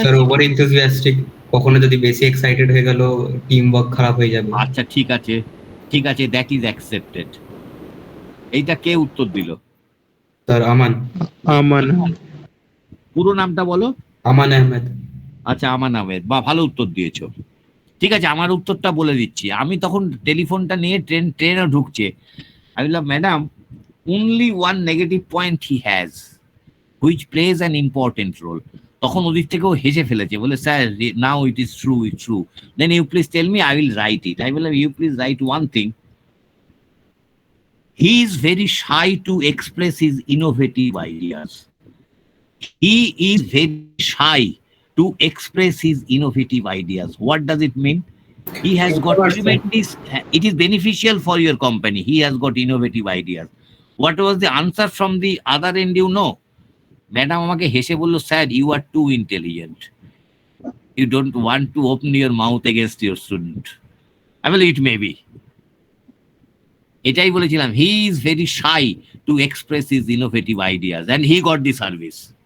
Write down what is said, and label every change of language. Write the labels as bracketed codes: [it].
[bn] Sir over enthusiastic, কখনো যদি বেশি এক্সাইটেড হয়ে গেল টিম ওয়ার্ক খারাপ হয়ে যাবে। আচ্ছা ঠিক আছে, ঠিক আছে, [en] That is accepted. [bn] এইটা কে উত্তর দিল? স্যার আমান। আমান। পুরো নামটা বলো। আমান আহমেদ। আচ্ছা আমান আহমেদ, বা ভালো উত্তর দিয়েছো। ঠিক আছে, আমার উত্তরটা বলে দিচ্ছি। আমি তখন টেলিফোনটা নিয়ে ট্রেনে ঢুকছে, আমি বললাম madam, [en] only one negative point he has which plays an important role. [bn] তখন ওদিক থেকেও হেসে ফেলেছে, বলে sir [en] Now it is true, it true, then you please tell me, I will write it. I বললাম you please write one thing, he is very shy to express his innovative ideas. He is very shy to express his innovative ideas. What does it mean? He has got tremendous, it is beneficial for your company, he has got innovative ideas. What was the answer from the other end, you know? Madam [bn] আমাকে হেসে বললো, sir [en] You are too intelligent, you don't want to open your mouth against your student. [bn] আমি বলি [en] it may be, [bn] এটাই বলেছিলাম, [en] He is very shy to express his innovative ideas and he got the service.